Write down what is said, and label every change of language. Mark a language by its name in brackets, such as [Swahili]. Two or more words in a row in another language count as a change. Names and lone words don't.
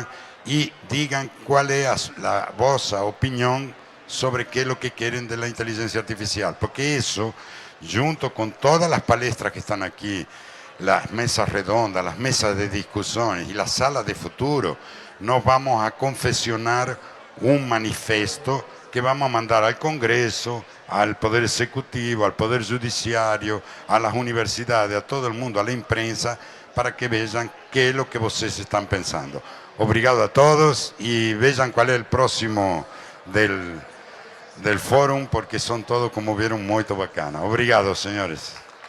[Portuguese] e digam qual é a vossa opinião sobre que é o que querem da inteligência artificial, porque isso, junto com todas as palestras que estão aqui, as mesas redondas, as mesas de discussões e a sala de futuro, nós vamos a confeccionar um manifesto que vamos a mandar [Spanish] al Congreso, al Poder Ejecutivo, al Poder Judiciário, a las universidades, a todo el mundo, a la imprensa, [Portuguese] para que vejam [Spanish] qué es lo que [Portuguese] vocês estão pensando. Obrigado a todos e vejam qual é o próximo [Spanish] del fórum, [Portuguese] porque são todos, [Spanish] como vieron, [Portuguese] muito bacana. Obrigado, senhores.